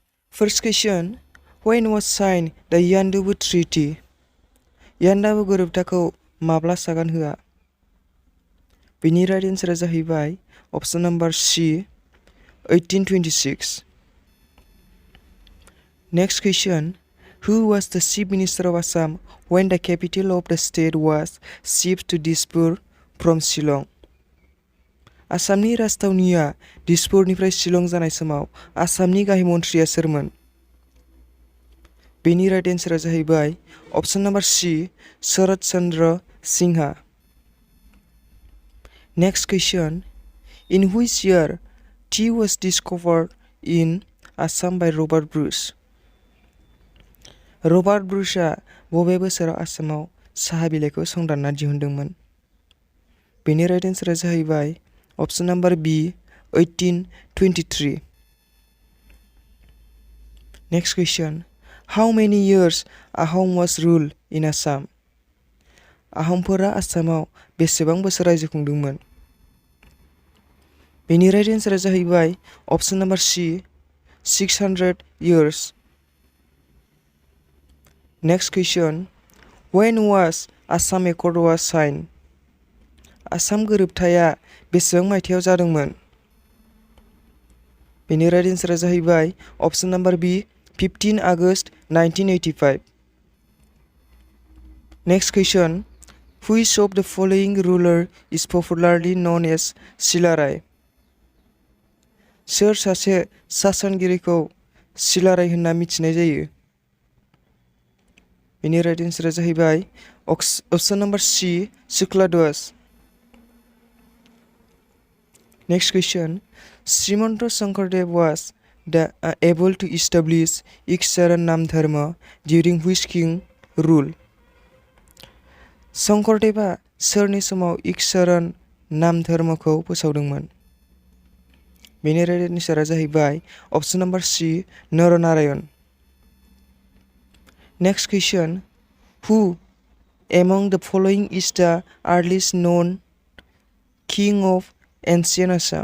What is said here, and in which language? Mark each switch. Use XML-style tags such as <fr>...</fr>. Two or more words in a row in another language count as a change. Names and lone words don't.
<en>First question. When was signed the Yandaboo Treaty?</en> <brx>Yandaboo गोरोबथाखौ माब्ला सागान होआ? बेनि</brx> <en>right answer</en> <brx>जाहैबाय</brx> <en>option number C</en> <brx>1826.</brx> <en>Next question. Who was the Chief Minister of Assam when the capital of the state was shifted to Dispur from Shillong?</en> <brx>आसामनि राजथावनिया दिसपुरनिफ्राय शिलं जानाय समाव आसामनि गाहाय मन्थ्रिया सोरमोन? बेनि</brx> <en>right answer</en> <brx>जाहैबाय</brx> <en>option number C</en> <brx>शरद चंद्र सिंहा.</brx> <en>Next question. In which year tea was discovered in Assam by Robert Bruce?</en> <brx>रबार्ट ब्रुसआ बबे बोसोराव आसामाव साहा बिलाइखौ संदानना दिहुनदोंमोन? बेनि</brx> <en>right answer</en> <brx>जाहैबाय</brx> <en>option number B</en> <brx>1823.</brx> <en>Next question. How many years Ahom was ruled in Assam?</en> <brx>आहमफोरा आसामाव बेसेबां बोसोर रायजो खुंदोंमोन? बेनि</brx> <en>right answer</en> <brx>जाहैबाय</brx> <en>option number C 600 years. Next question. When was Assam Accord was signed?</en> <brx>आसाम गोरोबथाया बेसेबां मायथाइयाव जादोंमोन? बेनि</brx> <en>right answer</en> <brx>जाहैबाय</brx> <en>option number B</en> <brx>15 August 1985.</brx> <en>Next question. Which of the following ruler is popularly known as Silarai?</en> <brx>सोर सासे सासनगिरिखौ सिलाराय होनना मिथिनाय जायो? बेनि</brx> <en>right answer</en> <brx>जाहैबाय</brx> <en>option number C</en> <brx>शुक्लाध्वज.</brx> <en>Next question. Srimanta Sankardev was able to establish Ek Saran Nam Dharma during which king rule?</en> <brx>शंकरदेवा सोरनि समाव एक शरण नाम धर्मखौ फोसावदोंमोन? बेनि</brx> <en>right answer</en> <brx>जाहैबाय</brx> <en>option number C</en> <brx>नरनारायण.</brx> <en>Next question. Who among the following is the earliest known king of ancient Assam?</en>